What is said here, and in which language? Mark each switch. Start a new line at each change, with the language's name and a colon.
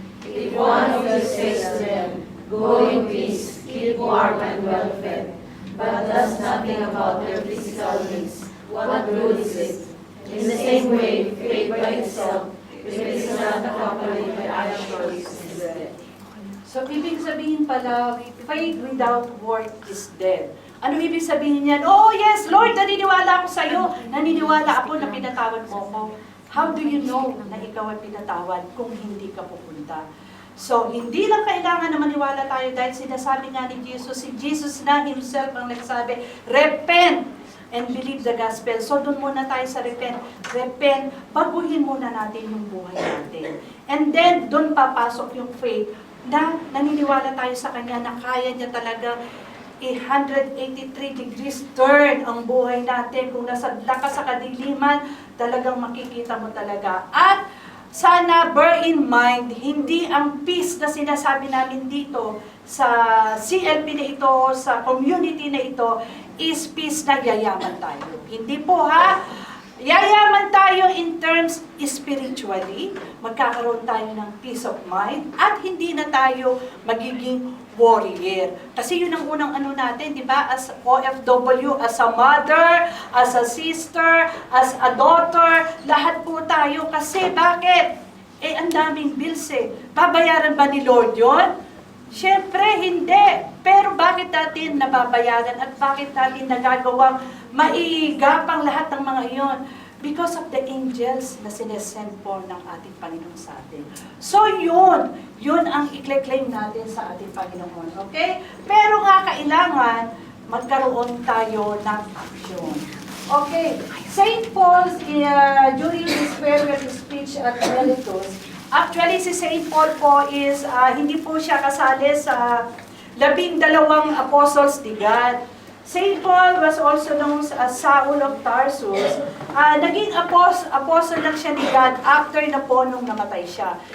English: If one of you says to them, "Go in peace, keep warm and well fed," but does nothing about their physical needs, what good is it? In the same way, faith by itself, if it is not accompanied by actions, is dead. So,
Filipino: ibig sabihin pala,
English: faith without work is dead.
Filipino: Ano ibig sabihin niyan? Oh yes, Lord, naniniwala ako sa iyo. Naniniwala ako na pinatawad mo ako.
English: How do you know
Filipino: na ikaw ay pinatawad kung hindi ka pupunta? So, hindi lang kailangan na maniwala tayo dahil sinasabi nga ni Jesus, si Jesus na himself ang nagsabi,
English: repent and believe the gospel.
Filipino: So, doon muna tayo sa repent. Repent, baguhin muna natin yung buhay natin. And then, doon papasok yung faith na naniniwala tayo sa Kanya na kaya niya talaga 183 degrees turn ang buhay natin. Kung nasadla ka sa kadiliman, talagang makikita mo talaga. At sana
English: bear in mind,
Filipino: hindi ang peace na sinasabi namin dito sa CLP na ito, sa community na ito, is peace na yayaman tayo. Hindi po ha. Yayaman tayo
English: in terms spiritually,
Filipino: magkakaroon tayo ng
English: peace of mind,
Filipino: at hindi na tayo magiging warrior. Kasi yun ang unang ano natin, di ba?
English: As OFW, as a mother, as a sister, as a daughter,
Filipino: lahat po tayo. Kasi bakit? Ang daming bills eh. Babayaran ba ni Lord yun? Siyempre, hindi. Pero bakit natin nababayaran at bakit natin nagagawang maigapang lahat ng mga iyon?
English: Because of the angels
Filipino: na sinesend po ng ating Panginoon sa atin. So yun ang i-claim natin sa ating Panginoon. Okay? Pero nga kailangan magkaroon tayo ng action.
English: Okay, St.
Filipino: Paul, during his farewell speech at Miletus, actually si St. Paul po is, hindi po siya kasali sa 12 apostles ni God. St.
English: Paul was also known as Saul of Tarsus.
Filipino: Naging apostle lang siya ni God after na po nung namatay siya.